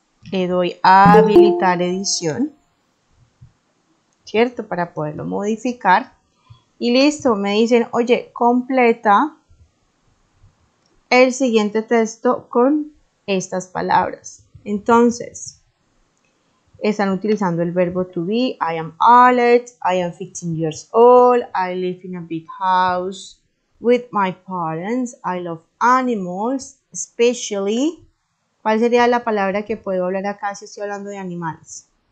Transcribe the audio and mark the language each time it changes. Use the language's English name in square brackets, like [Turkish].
[Spanish] Le doy a habilitar edición, ¿cierto? Para poderlo modificar. Y listo, me dicen, oye, completa el siguiente texto con estas palabras. Entonces, están utilizando el verbo to be. [English] I am Alex, I am 15 years old, I live in a big house with my parents, I love animals, especially. [Spanish] ¿Cuál sería la palabra que puedo hablar acá si estoy hablando de animales?